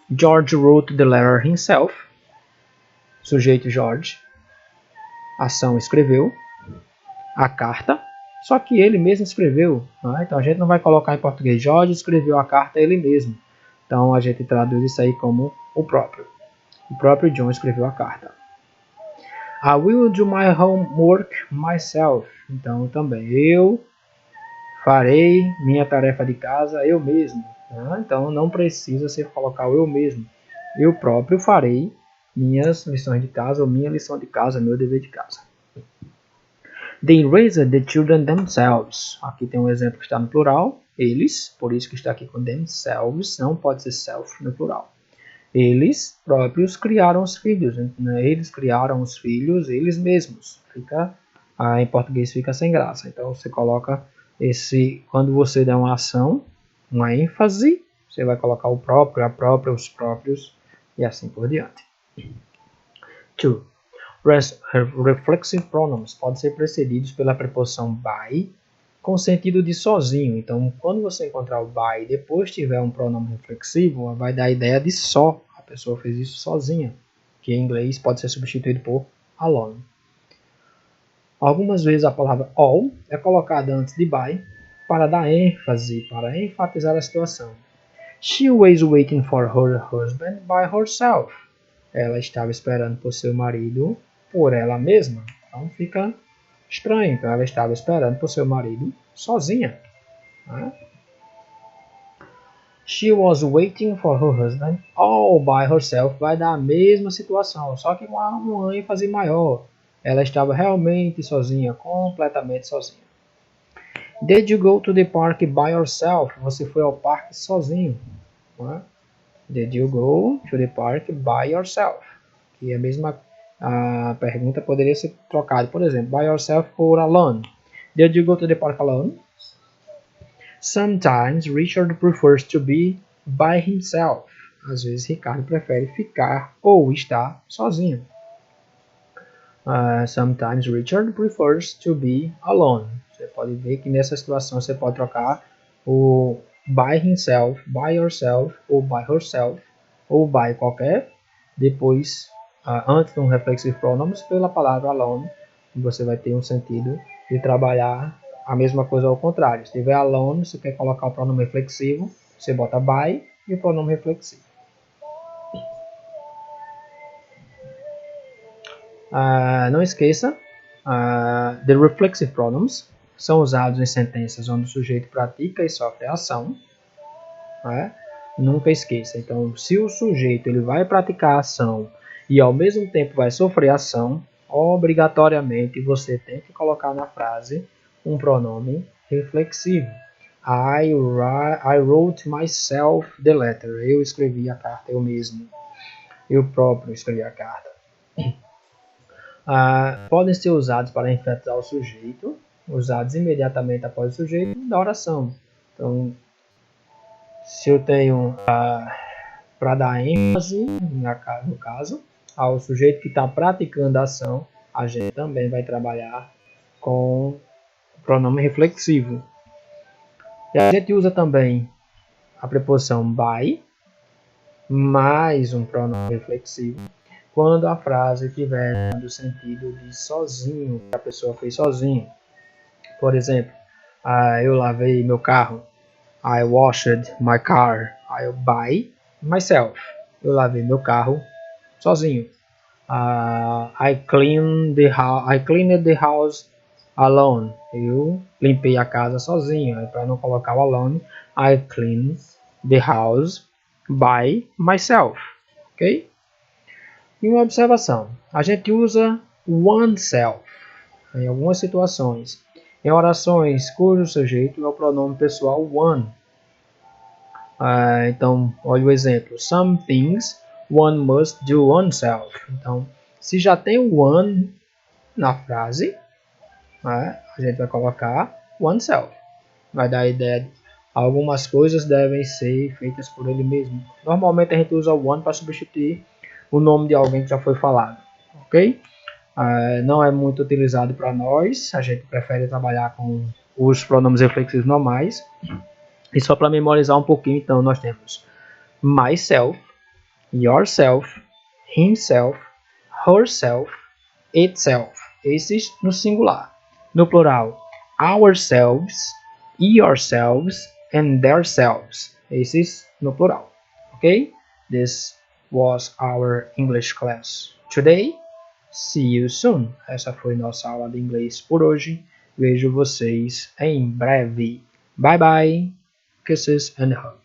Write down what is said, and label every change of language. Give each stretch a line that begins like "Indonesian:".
English: George wrote the letter himself.
Portuguese: Sujeito George. Ação escreveu a carta. Só que ele mesmo escreveu. Então a gente não vai colocar em português. George escreveu a carta ele mesmo. Então a gente traduz isso aí como o próprio. O próprio John escreveu a carta.
English: I will do my homework myself.
Portuguese: Então também eu farei minha tarefa de casa eu mesmo. Então não precisa se colocar o eu mesmo. Eu próprio farei minhas lições de casa ou minha lição de casa, meu dever de casa.
English: They raised the children themselves.
Portuguese: Aqui tem um exemplo que está no plural. Eles, por isso que está aqui com themselves, não pode ser self no plural. Eles próprios criaram os filhos. Né? Eles criaram os filhos, eles mesmos. Em português fica sem graça. Então você coloca esse, quando você der uma ação, uma ênfase, você vai colocar o próprio, a própria, os próprios e assim por diante. 2. Reflexive pronouns podem ser precedidos pela preposição by com sentido de sozinho. Então, quando você encontrar o by e depois tiver um pronome reflexivo, vai dar a ideia de só. A pessoa fez isso sozinha, que em inglês pode ser substituído por alone. Algumas vezes a palavra all é colocada antes de by para dar ênfase, para enfatizar a situação.
English: She was waiting for her husband by herself.
Portuguese: Ela estava esperando por seu marido por ela mesma. Então fica estranho. Então ela estava esperando por seu marido sozinha. Né?
English: She was waiting for her husband all by herself.
Portuguese: Vai dar a mesma situação, só que com uma ênfase maior. Ela estava realmente sozinha, completamente sozinha.
English: Did you go to the park by yourself?
Portuguese: Você foi ao parque sozinho. Né?
English: Did you go to the park by yourself?
Portuguese: Que a pergunta poderia ser trocada, por exemplo, by yourself por alone.
English: Did you go to the park alone? Sometimes Richard prefers to be by himself.
Portuguese: Às vezes Ricardo prefere ficar ou estar sozinho.
English: Sometimes Richard prefers to be alone.
Portuguese: Você pode ver que nessa situação você pode trocar o by himself, by yourself, ou by herself, ou by qualquer, depois, antes de um reflexive pronouns, pela palavra alone, você vai ter um sentido de trabalhar a mesma coisa ao contrário. Se tiver alone, você quer colocar o pronome reflexivo, você bota by e o pronome reflexivo. Não esqueça, the reflexive pronouns são usados em sentenças onde o sujeito pratica e sofre a ação. Né? Nunca esqueça. Então, se o sujeito ele vai praticar a ação e ao mesmo tempo vai sofrer a ação, obrigatoriamente você tem que colocar na frase um pronome reflexivo.
English: I wrote myself the letter.
Portuguese: Eu escrevi a carta eu mesmo. Eu próprio escrevi a carta. Podem ser usados para enfatizar o sujeito, usados imediatamente após o sujeito da oração. Então, se eu tenho para dar ênfase, no caso, ao sujeito que está praticando a ação, a gente também vai trabalhar com o pronome reflexivo. E a gente usa também a preposição by, mais um pronome reflexivo, quando a frase tiver no sentido de sozinho, que a pessoa fez sozinho. Por exemplo, eu lavei meu carro.
English: I washed my car. I by myself.
Portuguese: Eu lavei meu carro sozinho.
English: I cleaned the house alone.
Portuguese: Eu limpei a casa sozinho. Para não colocar o alone,
English: I cleaned the house by myself.
Portuguese: Ok? E uma observação. A gente usa oneself em algumas situações. Em orações cujo sujeito é o pronome pessoal one. Então, olha o exemplo. Some things one must do oneself. Então, se já tem o one na frase, a gente vai colocar oneself. Vai dar a ideia de algumas coisas devem ser feitas por ele mesmo. Normalmente a gente usa o one para substituir o nome de alguém que já foi falado. Ok? Não é muito utilizado para nós. A gente prefere trabalhar com os pronomes reflexivos normais. E só para memorizar um pouquinho, então, nós temos myself, yourself, himself, herself, itself. Esses no singular. No plural, ourselves, yourselves, and theirselves. Esses no plural.
English: Ok? This was our English class today. See you soon.
Portuguese: Essa foi nossa aula de inglês por hoje. Vejo vocês em breve.
English: Bye bye. Kisses and hugs.